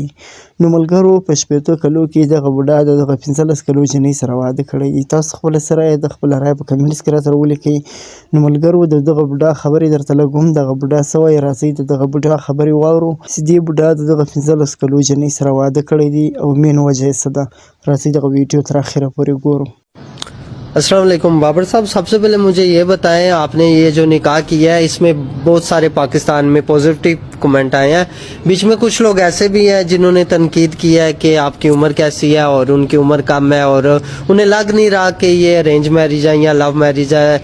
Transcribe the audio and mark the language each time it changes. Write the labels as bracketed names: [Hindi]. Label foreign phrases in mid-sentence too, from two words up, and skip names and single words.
[Pashto] نو ملګرو په شپېتو کلو کې دغه بوډا د دغه 15 کلو جنۍ سره واده کړی دی. تاسو خپله څه رایه ده خپله رایه په کمنټس کې راته ولیکئ. نو ملګرو د دغه بوډا خبرې درته لږ هم دغه بوډا څه وایي راځئ د دغه بوډا خبرې واورو چې دې بوډا د دغه 15 کلو جنۍ سره واده کړی دی او مین وجه یې څه ده. راځئ دغه ویډیو تر اخره پورې ګورو. [Urdu] السلام علیکم بابر صاحب، سب سے پہلے مجھے یہ بتائیں آپ نے یہ جو نکاح کیا ہے اس میں بہت سارے پاکستان میں [English] positive comment [Urdu] آئے ہیں، بیچ میں کچھ لوگ ایسے بھی ہیں جنہوں نے تنقید کیا ہے کہ آپ کی عمر کیسی ہے اور ان کی عمر کم ہے اور انہیں لگ نہیں رہا کہ یہ [English] arrange marriage [Urdu] ہے یا [English] love marriage [Urdu] ہے.